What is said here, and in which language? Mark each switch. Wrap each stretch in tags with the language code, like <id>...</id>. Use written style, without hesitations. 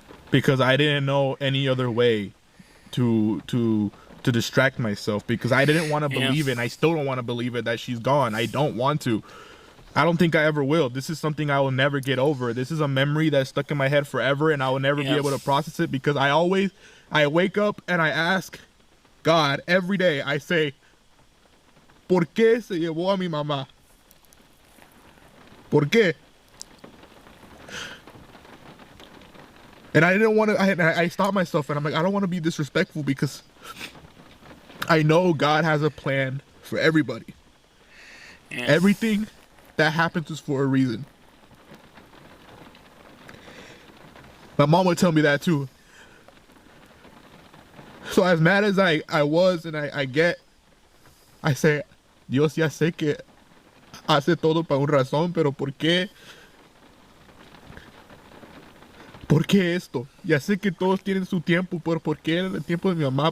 <en>Because I didn't know any other way to distract myself, because I didn't want to believe it, and I still don't want to believe it that she's gone. I don't want to. I don't think I ever will. This is something I will never get over. This is a memory that's stuck in my head forever, and I will never be able to process it because I wake up and I ask God every day. I say,</en> <es>¿Por qué se llevó a mi mamá? ¿Por qué?</es> <en>And I didn't want to, I stopped myself and I'm like, I don't want to be disrespectful because I know God has a plan for everybody. Yeah. Everything that happens is for a reason. My mom would tell me that too. So as mad as I was and I say,</en> <es>Dios, ya sé que hace todo para una razón, pero ¿por qué? ¿Por qué esto? Ya sé que todos tienen su tiempo, pero ¿por qué en el tiempo de mi mamá?</es>